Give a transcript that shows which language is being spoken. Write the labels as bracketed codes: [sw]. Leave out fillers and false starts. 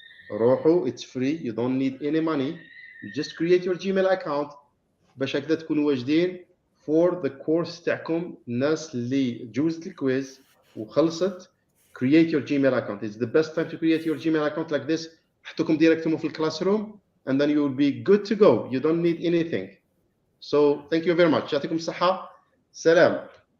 [ar] روحوا, [en] it's free, you don't need any money. You just create your Gmail account [ar] باش هكذا تكونوا واجدين [en] for the course [ar] تاعكم. الناس اللي جوزت الكويز وخلصت [en] create your Gmail account. It's the best time to create your Gmail account like this. [ar] حطكم [fr] directement [ar] في الكلاسروم [en] and then you will be good to go. You don't need anything. So thank you very much. [ar] يعطيكم الصحة. سلام.